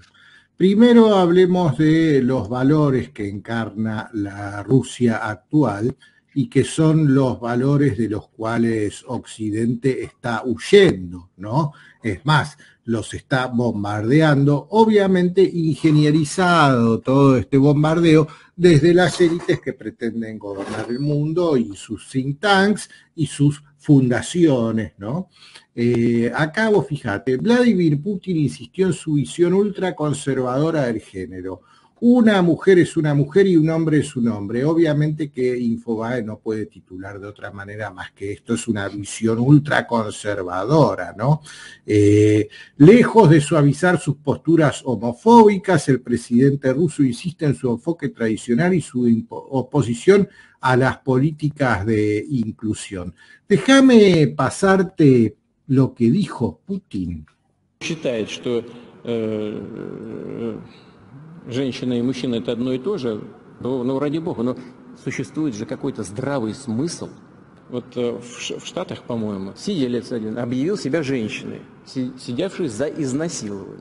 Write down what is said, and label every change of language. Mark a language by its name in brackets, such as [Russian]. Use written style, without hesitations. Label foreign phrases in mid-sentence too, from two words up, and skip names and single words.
[Spanish] Primero hablemos de los valores que encarna la Rusia actual y que son los valores de los cuales Occidente está huyendo, ¿no? Es más, los está bombardeando, obviamente ingenierizado todo este bombardeo desde las élites que pretenden gobernar el mundo y sus [English] think tanks [Spanish] y sus fundaciones, ¿no? Acá vos fíjate, Vladimir Putin insistió en su visión ultraconservadora del género. Una mujer es una mujer y un hombre es un hombre. Obviamente que Infobae no puede titular de otra manera más que esto es una visión ultraconservadora, ¿no? Lejos de suavizar sus posturas homofóbicas, el presidente ruso insiste en su enfoque tradicional y su oposición a las políticas de inclusión. Déjame pasarte lo que dijo Putin. [Russian] Считает, что женщина и мужчина это одно и то же, ну ради бога, но существует же какой-то здравый смысл. Вот в Штатах, по-моему, сиделец один объявил себя женщиной, сидевший за изнасилование.